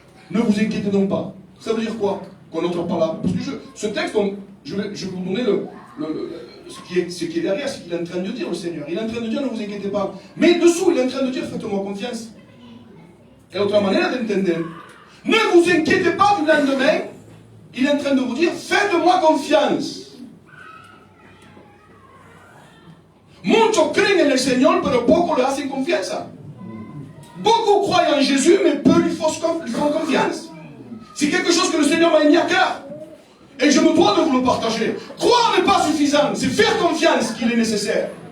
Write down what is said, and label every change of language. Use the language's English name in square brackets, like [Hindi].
[French] Ne vous inquiétez donc pas. Ça veut dire quoi? Qu'on n'entre pas là. Parce que ce texte, je vais vous donner ce qui est derrière, ce qu'il est en train de dire, le Seigneur. Il est en train de dire, ne vous inquiétez pas. Mais dessous, il est en train de dire, faites-moi confiance. Et l'autre manière d'entendre, ne vous inquiétez pas du lendemain. Il est en train de vous dire, faites-moi confiance. [Spanish] Muchos creen en el Señor, pero poco le hacen confianza. [French] Beaucoup croient en Jésus, mais peu lui font confiance. C'est quelque chose que le Seigneur m'a mis à cœur. Et je me dois de vous le partager. Croire n'est pas suffisant, c'est faire confiance qu'il est nécessaire.